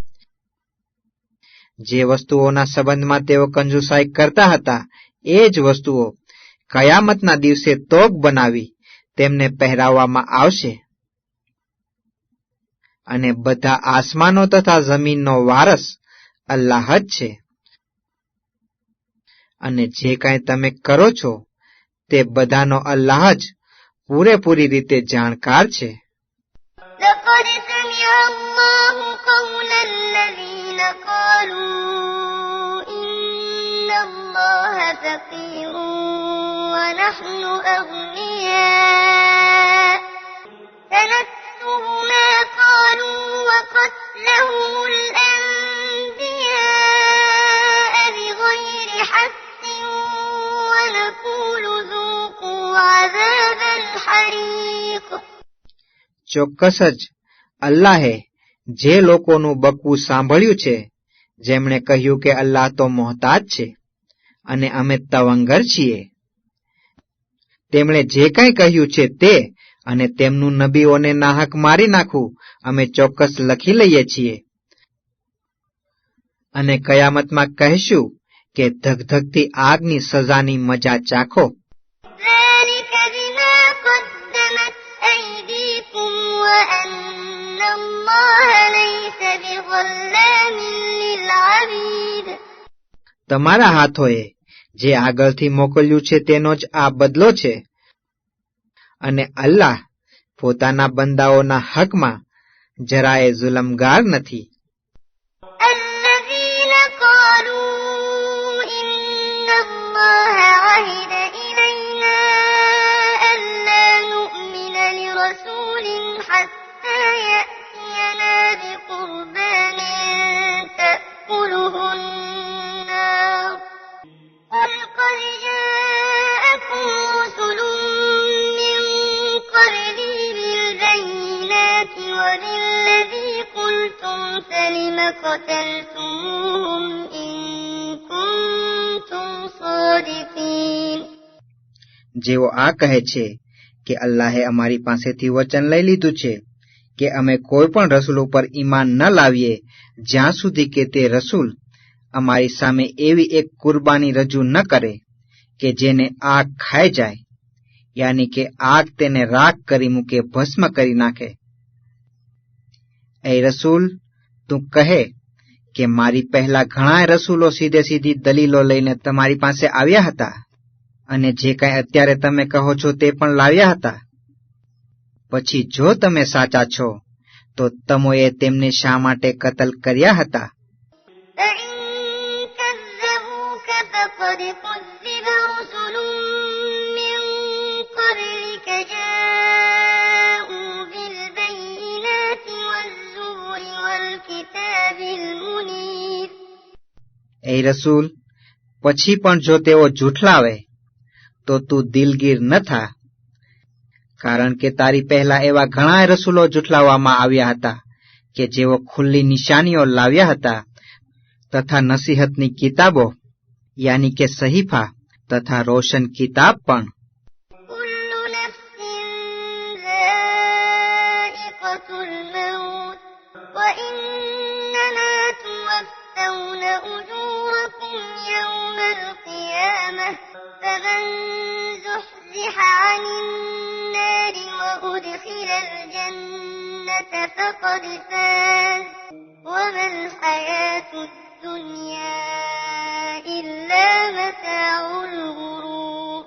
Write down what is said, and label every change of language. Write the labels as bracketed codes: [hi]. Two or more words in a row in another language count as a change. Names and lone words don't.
[gu] જે વસ્તુઓના સંબંધમાં તેઓ કંજુસાઈ કરતા હતા એ જ વસ્તુઓ કયામતના દિવસે તોગ બનાવી તેમને પહેરાવવામાં આવશે, અને બધા આસમાનો તથા જમીનનો વારસ અલ્લાહ જ છે, અને જે કાંઈ તમે કરો છો તે બધાનો અલ્લાહ જ પૂરેપૂરી રીતે જાણકાર છે. [ar] لقد سمع الله قول الذين قالوا إن الله فقير ونحن أغنياء سنكتب ما قالوا وقتلهم الأنبياء بغير حق ونقول ذوقوا عذاب الحريق. [gu] ચોક્કસ જ અલ્લાહે જે લોકોનું બકવું સાંભળ્યું છે જેમણે કહ્યું કે અલ્લાહ તો મોહતાજ છે અને અમે તવંગર છીએ, તેમણે જે કંઈ કહ્યું છે તે અને તેમનું નબીઓને નાહક મારી નાખવું અમે ચોક્કસ લખી લઈએ છીએ અને કયામતમાં કહેશું કે ધગધગતી આગની સજાની મજા ચાખો. [ar] ذلك بما قدمت أيديكم وأن الله ليس بظلام للعبيد. [gu] તમારા હાથોએ જે આગળથી મોકલ્યું છે તેનો જ આ બદલો છે અને અલ્લાહ પોતાના બંદાઓના હકમાં જરાય જુલમગાર નથી. [ar] الذين قالوا إن الله عهد إلينا ألا نؤمن لرسول حتى يأتينا بقربان تأكله النار قل قد جاءكم رسل من قبلي بالبينات وبالذي قلتم فلم قتلتموهم إن كنتم صادقين. [gu] જેઓ આ કહે છે કે અલ્લાહે અમારી પાસેથી વચન લઈ લીધું છે કે અમે કોઈ પણ રસૂલ ઉપર ઈમાન ન લાવીએ જ્યાં સુધી કે તે રસૂલ અમારી સામે એવી એક કુરબાની રજૂ ન કરે કે જેને આગ ખાઈ જાય, યાની કે આગ તેને રાખ કરી મૂકે, ભસ્મ કરી નાખે. એ રસૂલ, તું કહે કે મારી પહેલા ઘણા રસૂલો સીધે સીધી દલીલો લઈને તમારી પાસે આવ્યા હતા અને જે કાંઈ અત્યારે તમે કહો છો તે પણ લાવ્યા હતા. પછી જો તમે સાચા છો તો તમોએ તેમને શા માટે કતલ કર્યા હતા? [ar] فإن كذبوك فقد كذب رسل من قبلك جاءوا بالبينات والزبر والكتاب المنير. [gu] એ રસૂલ, પછી પણ જો તેઓ જૂઠલાવે તો તું દિલગીર ન થા, કારણ કે તારી પહેલા એવા ઘણા રસૂલો જૂઠલાવવામાં આવ્યા હતા કે જેઓ ખુલ્લી નિશાનીઓ લાવ્યા હતા તથા નસીહતની કિતાબો યાની કે સહીફા તથા રોશન કિતાબ પણ. [ar] كل نفس ذائقة الموت وإنما توفون أجوركم يوم القيامة فمن زحزح عن النار وأدخل الجنة فقد فاز وما الحياة الدنيا إلا متاع الغرور.